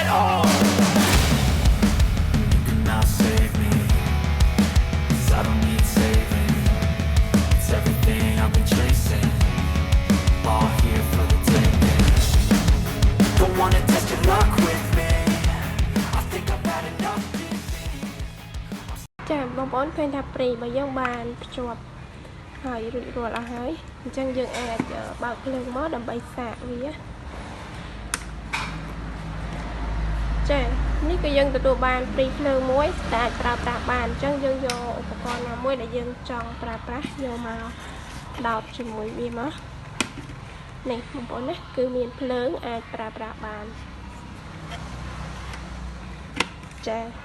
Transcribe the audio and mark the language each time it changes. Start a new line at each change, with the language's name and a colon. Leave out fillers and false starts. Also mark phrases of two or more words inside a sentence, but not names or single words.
English: Oh, you cannot save me, cause I don't need saving. It's everything I've been chasing, all here for the taking. Don't wanna test your luck with me. I think I've had enough giving.
Khmer: ចាបងប្អូនឃើញថាព្រីរបស់យើងបានភ្ជាប់ហើយរួចរាល់អស់ហើយអញ្ចឹងយើងអាចបើកភ្លើងមកដើម្បីសាកវាចានេះគឺយើងទទួលបានព្រីភ្លើងមួយដែលអាចប្រើប្រាស់បានអញ្ចឹងយើងយកឧបករណ៍ណាមួយដែលយើងចង់ប្រើប្រាស់យកមកដោតជាមួយវាមកនេះបងប្អូនណាគឺមានភ្លើងអាចប្រើប្រាស់បានចា